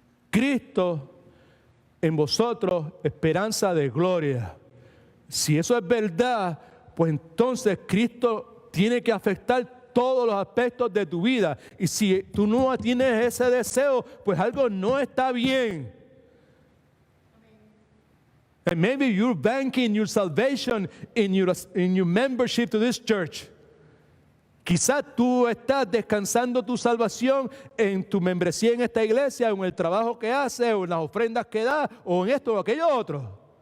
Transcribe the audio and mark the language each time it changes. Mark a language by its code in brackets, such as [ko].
[es] Cristo en vosotros, esperanza de gloria. Si eso es verdad, pues entonces Cristo tiene que afectar todos los aspectos de tu vida. Y si tú no tienes ese deseo, pues algo no está bien. [en] And maybe you're banking your salvation in your membership to this church. [es] Quizás tú estás descansando tu salvación en tu membresía en esta iglesia, o en el trabajo que haces, o en las ofrendas que das, o en esto o aquello otro.